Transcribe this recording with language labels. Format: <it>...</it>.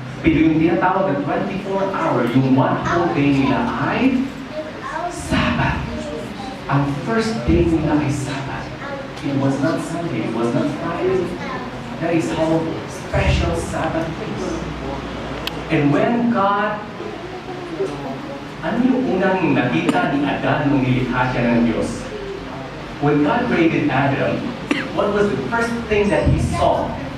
<tl>Pero yung tinatawag na 24-hour, yung</tl> <en>1 whole day</en> <tl>nila ay Sabbath. Ang</tl> <en>first day</en> <tl>nila ay Sabbath.</tl> <en>It was not Sunday, it was not Friday. That is how special Sabbath is. And when God,</en> <tl>ano yung unang nakita ni Adan nung nilikha siya ng Diyos?</tl> <en>When God created Adam, what was the first thing that he saw?</en>